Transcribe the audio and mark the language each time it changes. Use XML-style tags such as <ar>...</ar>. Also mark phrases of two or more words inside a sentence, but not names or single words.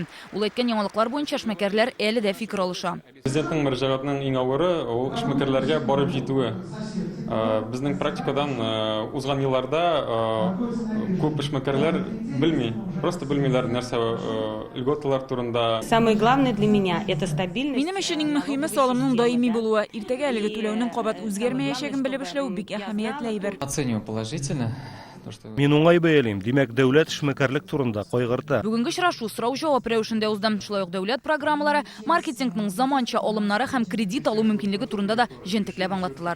<tt>Ул әйткән яңалыклар буенча эшмәкәрләр әле дә фикер алыша. Президентның мөрәҗәгатының иң авыры ул эшмәкәрләргә барып җитүе. Безнең практикадан узган елларда күп эшмәкәрләр белми, просто белмиләр нәрсә льготалар турында.</tt> <ru>Самое главное для меня это стабильность.</ru> <tt>Минем өчен иң мөһиме салымның даими булуы. Иртәгә әлеге түләүнең кабат үзгәрмәячәген белеп эшләү бик әһәмиятле әйбер.</tt> <ru>Оцениваю положительно.</ru> <tt>Мин уңай бәялим, димәк дәүләт эшмәкәрлек турында кайгырта. Бүгенге очрашу сорау-җавап рәвешендә узды. Шулай ук дәүләт программалары, маркетингның заманча алымнары һәм кредит алу мөмкинлеге турында да җентекләп аңлаттылар.</tt>